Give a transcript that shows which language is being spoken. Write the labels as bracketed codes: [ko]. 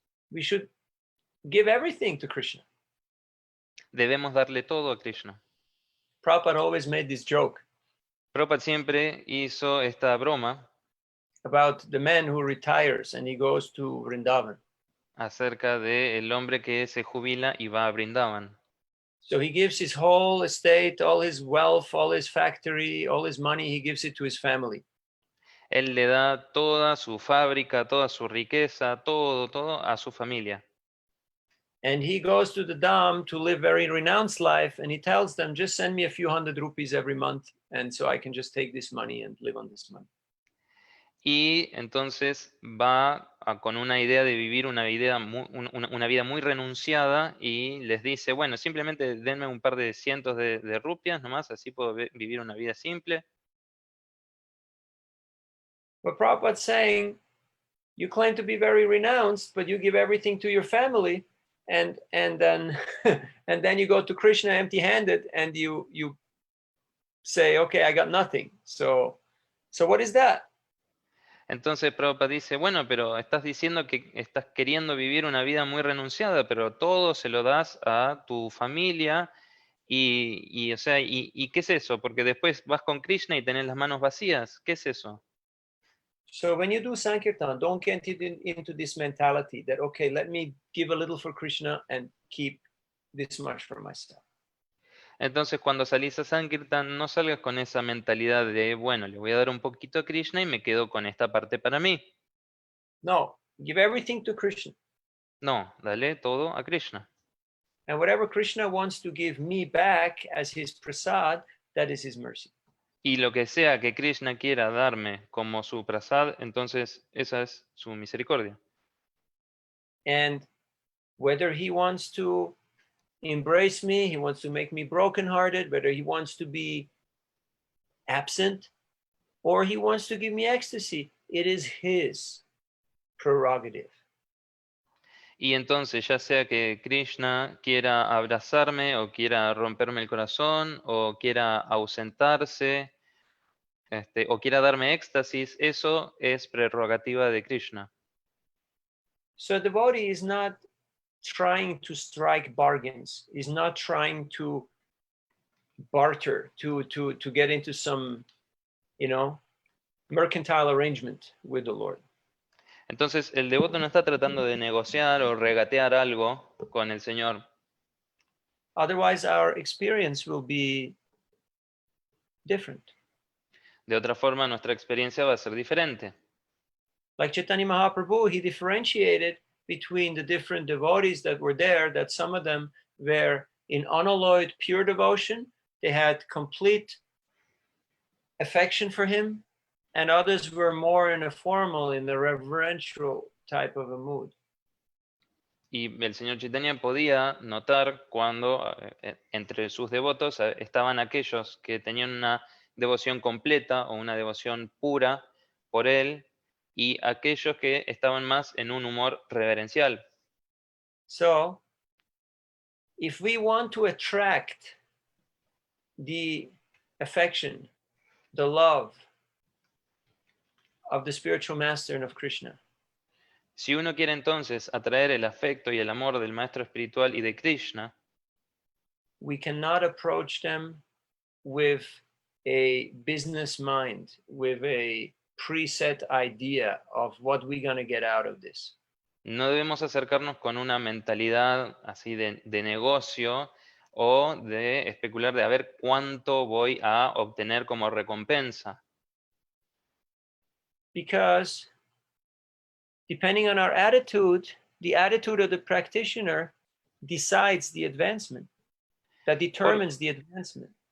[en] We should give everything to Krishna. [es] Debemos darle todo a Krishna. [en] Prabhupada always made this joke. [es] Prabhupada siempre hizo esta broma [en] about the man who retires and he goes to Vrindavan. [es] Acerca de el hombre que se jubila y va a Vrindavan. [en] So he gives his whole estate, all his wealth, all his factory, all his money, he gives it to his family. [es] Él le da toda su fábrica, toda su riqueza, todo a su familia. [en] And he goes to the Dham to live very renounced life, and he tells them, just send me a few hundred rupees every month, and so I can just take this money and live on this money. [es] y entonces va con una idea de vivir una vida una vida muy renunciada y les dice, bueno, simplemente denme un par de cientos de rupias nomás, así puedo vivir una vida simple. [en] But Prabhupada's saying, you claim to be very renounced, but you give everything to your family, and then and then you go to Krishna empty-handed, and you say, okay, I got nothing. So what is that? [es] Entonces Prabhupada dice, bueno, pero estás diciendo que estás queriendo vivir una vida muy renunciada, pero todo se lo das a tu familia o sea, ¿y qué es eso? Porque después vas con Krishna y tenés las manos vacías. ¿Qué es eso? [en] So when you do Sankirtan, don't get into this mentality that, okay, let me give a little for Krishna and keep this much for myself. [es] Entonces cuando salís a Sankirtan, no salgas con esa mentalidad de, bueno, le voy a dar un poquito a Krishna y me quedo con esta parte para mí. [en] No, give everything to Krishna. [es] No, dale todo a Krishna. [en] And whatever Krishna wants to give me back as his prasad, that is his mercy. [es] Y lo que sea que Krishna quiera darme como su prasad, entonces esa es su misericordia. [en] And whether he wants to embrace me, he wants to make me brokenhearted, whether he wants to be absent, or he wants to give me ecstasy, it is his prerogative. [es] Y entonces, ya sea que Krishna quiera abrazarme o quiera romperme el corazón o quiera ausentarse, o quiera darme éxtasis, eso es prerrogativa de Krishna. [en] So the devotee is not trying to strike bargains, is not trying to barter, to get into some, mercantile arrangement with the Lord. [es] Entonces, el devoto no está tratando de negociar o regatear algo con el Señor. [en] Otherwise, our experience will be different. [es] De otra forma, nuestra experiencia va a ser diferente. [en] Like Chaitanya Mahaprabhu, he differentiated between the different devotees that were there, that some of them were in unalloyed pure devotion, they had complete affection for him, and others were more in a formal, in the reverential type of a mood. [es] Y el señor Chaitanya podía notar cuando entre sus devotos estaban aquellos que tenían una devoción completa o una devoción pura por él y aquellos que estaban más en un humor reverencial. [en] So, if we want to attract the affection, the love of the spiritual master and of Krishna, [es] Si uno quiere entonces atraer el afecto y el amor del maestro espiritual y de Krishna, [en] we cannot approach them with a business mind, with a preset idea of what we're going to get out of this. [es] no debemos acercarnos con una mentalidad así de negocio o de especular de a ver cuánto voy a obtener como recompensa. [en] Because depending on our attitude, the attitude of the practitioner decides the advancement, that determines the advancement.